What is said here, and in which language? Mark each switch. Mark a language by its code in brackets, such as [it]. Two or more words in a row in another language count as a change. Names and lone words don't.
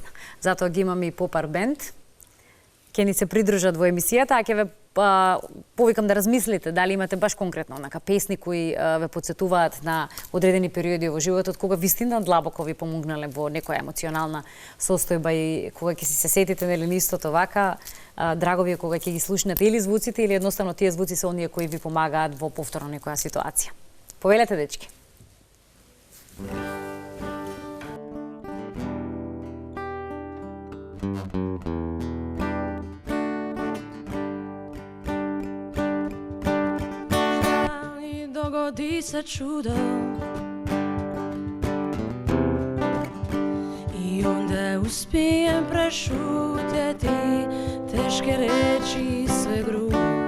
[mk] Затоа ги имаме и Попар бенд. Ќе ни се придружат во емисијата, а ќе ве повикам да размислите дали имате баш конкретно онака песни кои ве потсетуваат на одредени периоди во животот кога вистина длабоко ви помогнале во некоја емоционална состојба и кога ќе си се сетите нели истото вака, драго ви е кога ќе ги слушнете или звуците или едноставно тие звуци се оние кои ви помагаат во повторно некоја ситуација. Повелете, дечки. [sr] Dogodi se čudo I onda uspijem prešutjeti teške reči I sve grubo